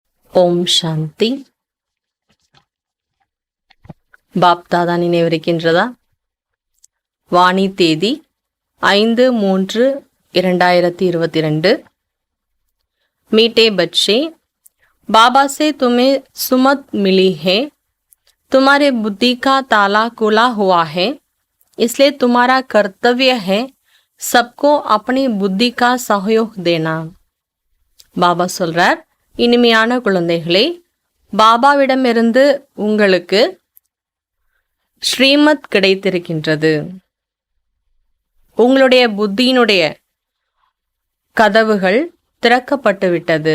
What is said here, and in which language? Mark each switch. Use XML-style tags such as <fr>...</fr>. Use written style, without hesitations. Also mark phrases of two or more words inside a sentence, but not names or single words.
<sa>ॐ शान्ति.</sa> <ta>பாப் தாதா நினைவிருக்கின்றதா? வாணி தேதி 5/3/2022.</ta> <hi>मीठे बच्चे, बाबा से तुम्हें सुमत मिली है। तुम्हारे बुद्धि का ताला खुला हुआ है, इसलिए तुम्हारा कर्तव्य है सबको अपनी बुद्धि का सहयोग देना.</hi> <ta>பாபா சொல்றார், இனிமையான குழந்தைகளே, பாபாவிடமிருந்து உங்களுக்கு ஸ்ரீமத் கிடைத்திருக்கின்றது. உங்களுடைய புத்தியினுடைய கதவுகள் திறக்கப்பட்டு விட்டது.</ta>